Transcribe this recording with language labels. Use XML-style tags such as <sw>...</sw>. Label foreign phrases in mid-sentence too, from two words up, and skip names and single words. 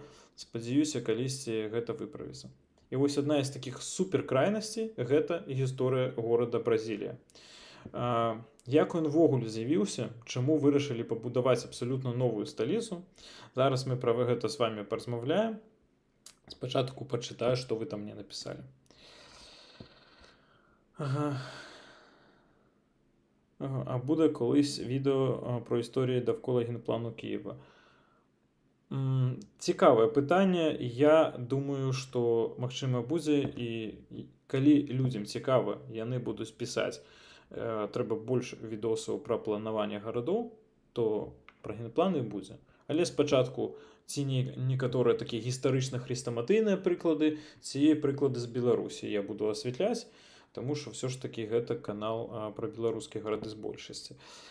<be>Спадзяюся, калісьці гэта выправіцца. І вось адна з такіх суперкрайнасцей гэта гісторыя горада Бразілія. Як ён ввогуле з'явіўся, чаму вырашылі пабудаваць абсалютна новую сталіцу? Зараз мы пра гэта з вами паразмаўляем. Спачатку пачытаю, што вы там мне напісалі.</be> <uk>А буде колись відео про історію довкола генплану Києва. Цікаве питання.</uk> <be>Я думаю, што магчыма будзе, і калі людзям цікава, яны будуць пісаць. Трэба больш відосаў пра планаванне гарадоў, то пра генпланы будзе. Але спачатку ці некаторыя такія гістарычна-хрестаматыйныя прыклады, ці прыклады з Беларусі я буду асвятляць, таму што ўсё ж такі гэта канал пра беларускія гарады з большасці.</be>